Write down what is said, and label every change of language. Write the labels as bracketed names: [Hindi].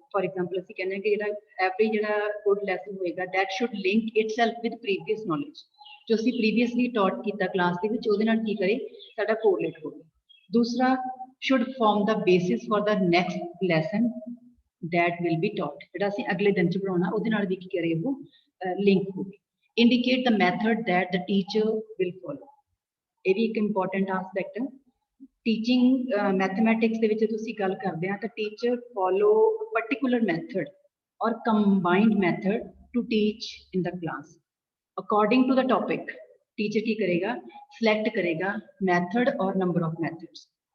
[Punjabi] For example ਅਸੀਂ ਕਹਿੰਦੇ ਹਾਂ ਕਿ ਜਿਹੜਾ ਐਵਰੀ ਜਿਹੜਾ ਗੁੱਡ ਲੈਸਨ ਹੋਏਗਾ [English] that should link itself with previous knowledge, [Punjabi] ਜੋ ਅਸੀਂ ਪ੍ਰੀਵੀਅਸਲੀ ਟੌਟ ਕੀਤਾ ਕਲਾਸ ਦੇ ਵਿੱਚ ਉਹਦੇ ਨਾਲ ਕੀ ਕਰੇ, ਸਾਡਾ ਕੋਰਿਲੇਟ ਹੋਵੇ। ਦੂਸਰਾ [English] should form the basis for the next lesson that will be taught, [Punjabi] ਜਿਹੜਾ ਅਸੀਂ ਅਗਲੇ ਦਿਨ ਚ ਪੜਾਉਣਾ ਉਹਦੇ ਨਾਲ ਵੀ ਕੀ ਕਰੇ, ਉਹ ਲਿੰਕ ਹੋਵੇ। [English] indicate the method that the teacher will follow, [Punjabi] ਇਹ ਵੀ ਇੱਕ ਇੰਪੋਰਟੈਂਟ ਆਸਪੈਕਟ ਹੈ। [English] teaching mathematics [Punjabi] ਦੇ ਵਿੱਚ ਤੁਸੀਂ ਗੱਲ ਕਰਦੇ ਆ ਤਾਂ [English] Teacher follow particular method or combined method to teach in the class according to the topic. [Punjabi] Teacher ਕੀ ਕਰੇਗਾ, ਸਿਲੈਕਟ ਕਰੇਗਾ ਮੈਥਡ ਔਰ ਨੰਬਰ ਆਫ ਮੈਥਡਸ।